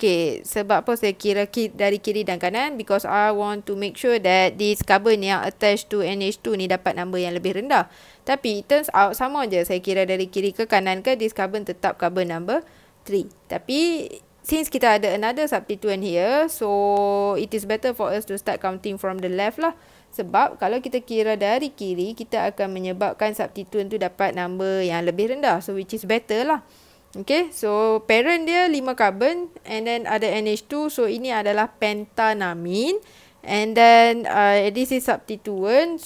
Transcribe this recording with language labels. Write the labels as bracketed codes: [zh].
[ms] Okay, sebab apa saya kira dari kiri dan kanan? [en] Because I want to make sure that this carbon [ms] yang [en] attached to [ms] NH2 ni dapat number yang lebih rendah. Tapi [en] it turns out [ms] sama je saya kira dari kiri ke kanan ke, [en] this carbon [ms] tetap carbon number 3. Tapi [en] since [ms] kita ada [en] another substituent here, so it is better for us to start counting from the left [ms] lah. Sebab kalau kita kira dari kiri, kita akan menyebabkan substituent tu dapat number yang lebih rendah. [en] So which is better [ms] lah. [en] Okay, so parent [ms] dia [en] 5 carbon and then [ms] ada [en] NH2. [ms] So ini adalah pentanamin. [en] And then this is substituent.